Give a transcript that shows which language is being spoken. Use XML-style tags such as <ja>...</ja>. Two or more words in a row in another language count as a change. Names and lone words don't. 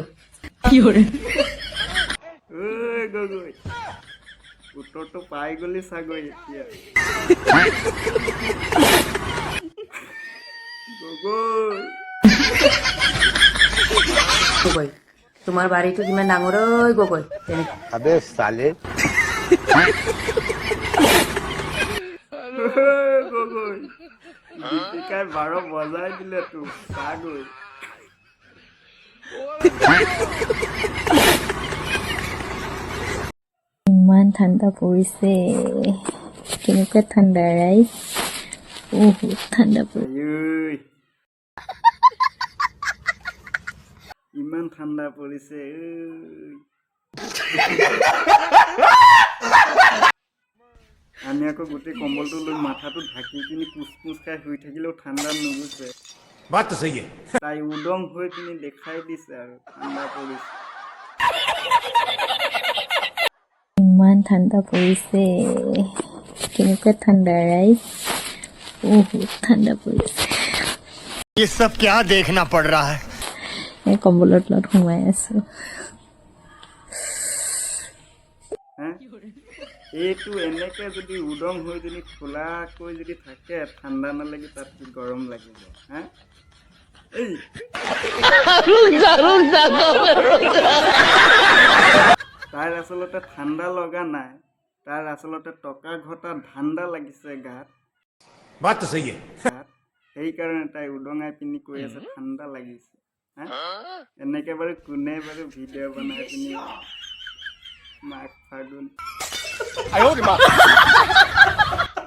<as>ঐ গগৈ, উত্তৰটো পাই গলি চাগৈ এতিয়া। গগৈ গগৈ তোমাৰ বাৰীটো কিমান ডাঙৰ ঐ গগৈ?</as> <hi>अबे साले</hi> <as>গগৈ, দীপিকাই 12 বজাই দিলে তো চাগৈ। ইমান ঠাণ্ডা পৰিছে, কেনেকুৱা ঠাণ্ডা ৰাইজ, বহুত ঠাণ্ডা পৰিছে। আইঐ, ইমান ঠাণ্ডা পৰিছে ঐ। আমি আকৌ গোটেই কম্বলটো লৈ মাথাটো ঢাকি পিনি কোচ কোচ খাই শুই থাকিলেও ঠাণ্ডা নুগুছে।</as> <hi>बात तो सही है।</hi> <as>তাই উদং হৈ পিনি দেখাই দিছে আৰু ঠাণ্ডা পৰিছে। ইমান ঠাণ্ডা পৰিছে, কেনেকুৱা ঠাণ্ডা ৰাইজ, বহুত ঠাণ্ডা পৰিছে।</as> <hi>ये सब क्या देखना पड़ रहा है।</hi> <as>এই কম্বলৰ তলত সোমাই আছো। হা? এইটো এনেকে যদি উদং হৈ যদি খোলাকৈ যদি থাকে, ঠাণ্ডা নালাগি তাত কি গৰম লাগিব? হা? এই তাৰ আচলতে ঠাণ্ডা লগা নাই, তাৰ আচলতে টকা ঘটা ধান্দা লাগিছে গাত।</as> <hi>बात तो सही है।</hi> <as>সেইকাৰণে তাই উদঙাই পিনি কৈ আছে ঠাণ্ডা লাগিছে। হা? এনেকে বাৰু কোনে বাৰু ভিডিঅ' বনাই পিনি মাঘ ফাগুন</as>